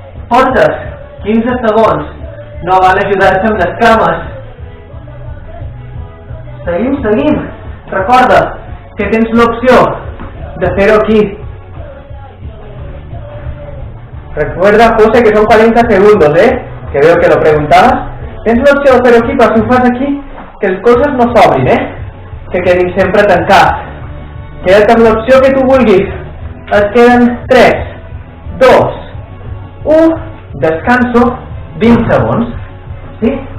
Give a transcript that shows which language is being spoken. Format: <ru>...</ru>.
<ca>Forces, 15 segons. No val ajudar-se amb les cames. Seguim. Recorda que tens l'opció de fer-ho aquí.</ca> <es>Recuerda, José, que son 40 segundos, que veo que lo preguntabas.</es> <ca>Tens l'opció de fer-ho aquí, però si ho fas aquí, que els colzes no s'obrin, que quedin sempre tancats. Queda't amb l'opció que tu vulguis. Es queden 3, 2, 1, descanso 20 segons, sí?</ca>